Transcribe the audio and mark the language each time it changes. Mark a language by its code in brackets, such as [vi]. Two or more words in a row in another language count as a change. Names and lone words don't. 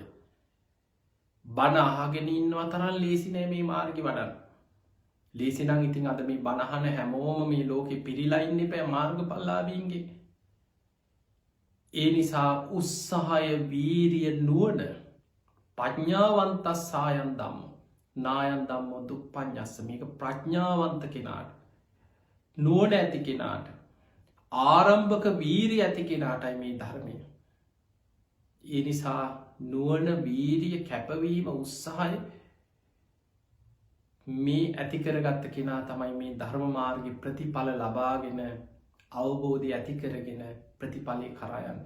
[si] බණ අහගෙන ඉන්නව තරම් ලේසි නෑ මේ මාර්ගය වඩන්න. ලේසි නම් ඉතින් අද මේ බණ අහන හැමෝම මේ ලෝකේ පිරීලා ඉන්න එපා මාර්ගඵලලාභීන්ගේ. ඒ නිසා උත්සාහය, වීරිය, නුවණ, [pi] ප්‍රඥාවන්තස්සායන් ධම්මෝ නායන් ධම්මෝ දුප්පඤ්ඤස්ස. [si] මේක ප්‍රඥාවන්ත කෙනාට, නුවණ ඇති කෙනාට, ආරම්භක වීරිය ඇති කෙනාටයි මේ ධර්මය. ඒ නිසා නුවණ, වීරිය, කැපවීම, උත්සාහය මේ ඇති කරගත්ත කෙනා තමයි මේ ධර්ම මාර්ගයේ ප්‍රතිඵල ලබාගෙන අවබෝධය ඇති කරගෙන ප්‍රතිඵලය කරා යන්නේ.